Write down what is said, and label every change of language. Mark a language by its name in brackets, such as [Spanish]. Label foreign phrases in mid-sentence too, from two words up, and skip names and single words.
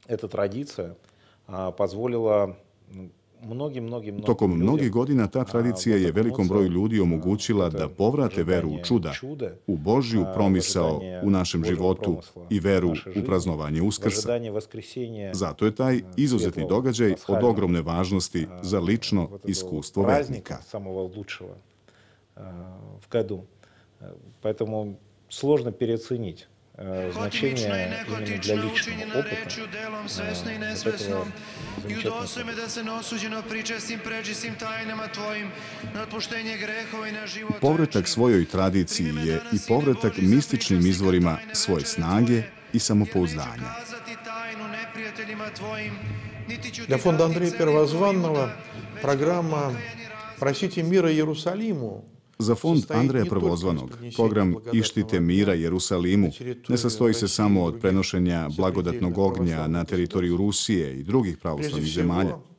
[Serbian] Tokom mnogih godina ta tradicija je velikom broju ljudi omogućila da povrate veru u čuda, u Božju promisao u našem životu i veru u praznovanje Uskrsa. Zato je taj izuzetni događaj od ogromne važnosti za lično iskustvo vernika. [Russian] Значение именно для личного опыта этого замечательного. [Serbian] Povratak svojoj tradiciji je i povratak mističnim izvorima svoje snage i samopouzdanja. [Russian] Для фонда Андрея Первозванного программа «Просите мира Иерусалиму» [Serbian] Za fond Andreja Prvozvanog, program Ištite mira Jerusalimu ne sastoji se samo od prenošenja blagodatnog ognja na teritoriju Rusije i drugih pravoslavnih zemalja.